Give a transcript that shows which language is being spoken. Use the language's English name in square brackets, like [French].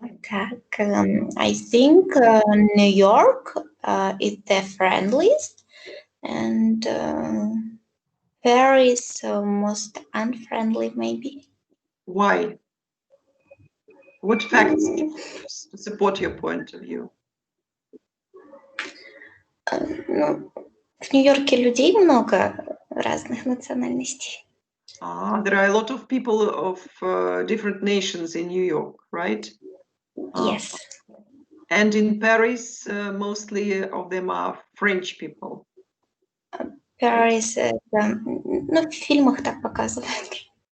[English] I think New York is the friendliest, and Paris most unfriendly, maybe. Why? What facts support your point of view? [Russian] В Нью-Йорке людей много разных национальностей. [English] There are a lot of people of different nations in New York, right? Yes. And in Paris, mostly of them are French people. [Russian] Paris, в фильмах так показывают.